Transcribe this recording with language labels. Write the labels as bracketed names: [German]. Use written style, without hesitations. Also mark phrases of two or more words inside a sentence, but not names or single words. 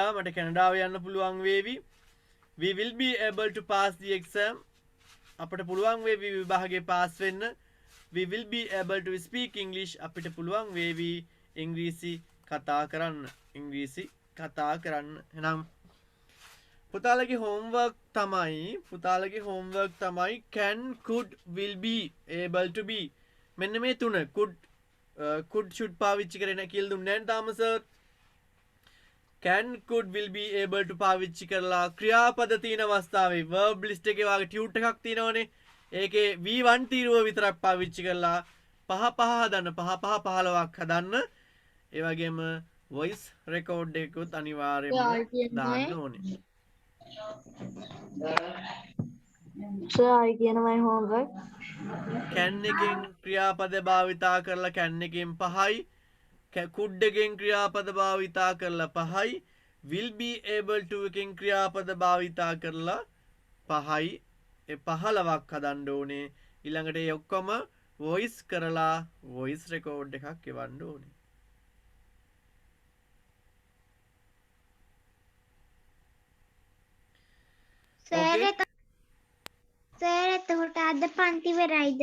[Sinhala] මට කැනඩාව යන්න පුළුවන් වේවි. [English] We will be able to pass the exam. [Sinhala] අපිට පුළුවන් වේවි විභාගේ පාස් වෙන්න. [English] We will be able to speak English. [Sinhala] අපිට පුළුවන් වේවි ඉංග්‍රීසි කතා කරන්න. එහෙනම් පුතාලගේ homework තමයි [English] can, could, will be, able to be. [Sinhala] මෙන්න මේ තුන [English] could should [Sinhala] පාවිච්චි කරගෙන කියලා දුන්නේ නැහැ තාම සර්. [English] can, could, will be, able to [Sinhala] පාවිච්චි කරලා ක්‍රියාපද තියෙන අවස්ථාවේ [English] verb list [Sinhala] එකේ වාගේ ටියුට් එකක් තියෙනවනේ. ඒකේ V1 තීරුව විතරක් පාවිච්චි කරලා 15ක් හදන්න. ඒ වගේම [English] voice record [Sinhala] එකකුත් අනිවාර්යයෙන්ම දාන්න ඕනේ. [English] Sir, I can my homework. [Sinhala] can එකෙන් ක්‍රියාපද භාවිතා කරලා can එකෙන් 5යි. could එකෙන් ක්‍රියාපද භාවිතා කරලා 5යි. [English] will be able to [Sinhala] එකෙන් ක්‍රියාපද භාවිතා කරලා 5යි. ඒ 15ක් හදන්න ඕනේ. ඊළඟට ඒ ඔක්කොම voice කරලා [English] voice record [Sinhala] එකක් එවන්න ඕනේ. සර් එතකොට අද පන්ති වෙරයිද?